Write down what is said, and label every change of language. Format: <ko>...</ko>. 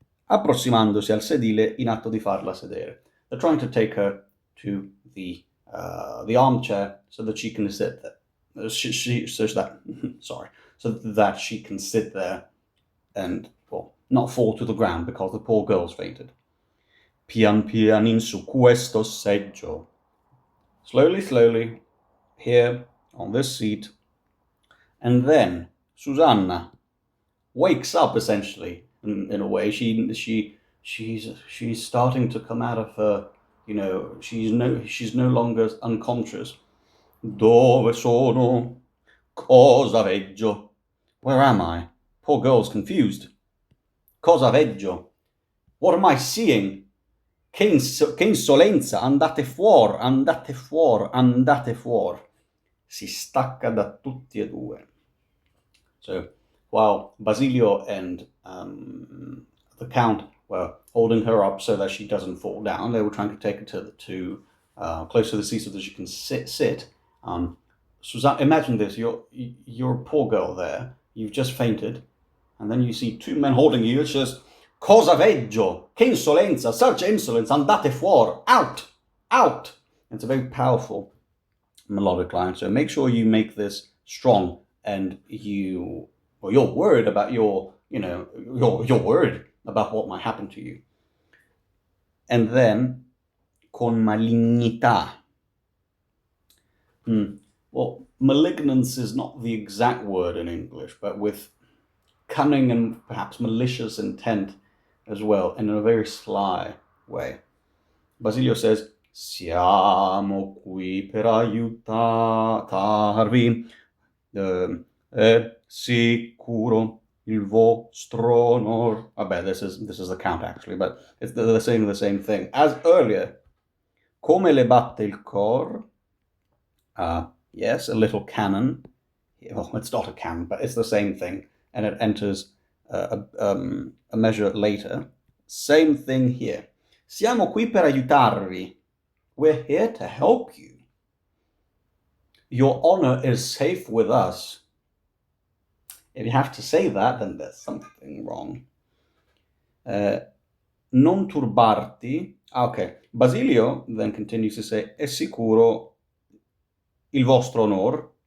<it>approssimandosi al sedile in atto di farla sedere.</it> <en>They're trying to take her to the armchair so that she can sit there. So that she can sit there and, well, not fall to the ground because the poor girl's fainted.</en> <it>Pian pianin su questo seggio.</it> <en>Slowly, slowly, here on this seat. And then Susanna wakes up, essentially, in a way. She's starting to come out of her, she's no longer unconscious.</en> <it>Dove sono? Cosa veggio?</it> <en>Where am I? Poor girl's confused.</en> <it>Cosa veggio?</it> <en>What am I seeing?</en> <it>Che insolenza! Andate fuori, andate fuori, andate fuori. Si stacca da tutti e due.</it> <en>So, while Basilio and the Count were holding her up so that she doesn't fall down, they were trying to take her to close to the seat so that she can sit. Susanna, imagine this: you're a poor girl there. You've just fainted, and then you see two men holding you. It's just</en> <it>cosa veggio? Che insolenza!</it> <en>Such insolence!</en> <it>Andate fuori!</it> <en>Out! Out! It's a very powerful melodic line. So make sure you make this strong, and you're worried about you're worried about what might happen to you. And then</en> <it>con malignità.</it> <en>Well, malignance is not the exact word in English, but with cunning and perhaps malicious intent as well, in a very sly way.</en> <it>Basilio says, siamo qui per aiutarvi, è sicuro il vostro onor.</it> <en>I bet this is the Count, actually, but they're saying the same thing as earlier.</en> <it>Come le batte il cor?</it> <en>Yes, a little cannon. Well, it's not a cannon, but it's the same thing, and it enters a measure later. Same thing here.</en> <it>Siamo qui per aiutarvi.</it> <en>We're here to help you. Your honor is safe with us. If you have to say that, then there's something wrong.</en> <it>Non turbarti. Okay.</it> <en>Basilio then continues to say,</en> <it>è sicuro il vostro onor.</it>